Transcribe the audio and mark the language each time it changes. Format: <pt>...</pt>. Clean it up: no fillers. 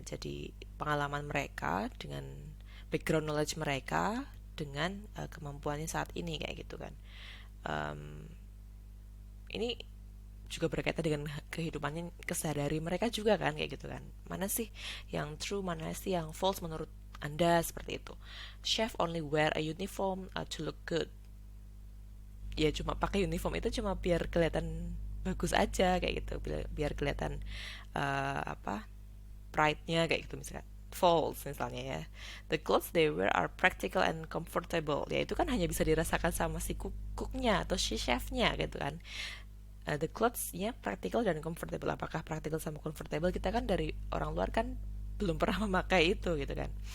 <id>Jadi pengalaman mereka dengan background knowledge mereka dengan kemampuannya saat ini kayak gitu kan. Um, ini juga berkaitan dengan kehidupannya kesehari-hari mereka juga kan kayak gitu kan. Mana sih yang true, mana sih yang false menurut Anda, seperti itu.</id> <en>Chef only wear a uniform to look good.</en> <id>Ya cuma pakai uniform itu cuma biar kelihatan bagus aja kayak gitu, biar kelihatan apa, pride-nya kayak gitu misalnya.</id> <en>False</en> <id>misalnya ya,</id> <en>the clothes they wear are practical and comfortable.</en> <id>Ya itu kan hanya bisa dirasakan sama si cooknya atau si chefnya gitu kan. The clothes-nya practical dan comfortable. Apakah practical sama comfortable, kita kan dari orang luar kan belum pernah memakai itu gitu kan.</id>